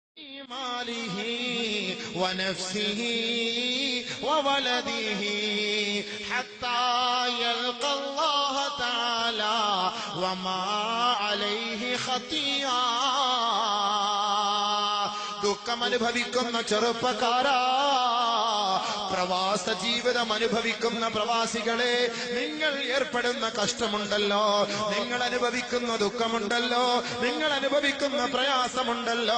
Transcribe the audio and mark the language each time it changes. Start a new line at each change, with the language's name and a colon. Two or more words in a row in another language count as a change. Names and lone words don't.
Arabic: ماله ونفسه وولده حتى يلقى الله تعالى وما عليه خطيئة.
Malayalam: ദുഃഖം അനുഭവിക്കുന്ന ചെറുപ്പക്കാരാ, പ്രവാസ ജീവിതം അനുഭവിക്കുന്ന പ്രവാസികളെ, നിങ്ങൾ ഏർപ്പെടുന്ന കഷ്ടമുണ്ടല്ലോ, നിങ്ങൾ അനുഭവിക്കുന്ന ദുഃഖമുണ്ടല്ലോ, നിങ്ങൾ അനുഭവിക്കുന്ന പ്രയാസമുണ്ടല്ലോ.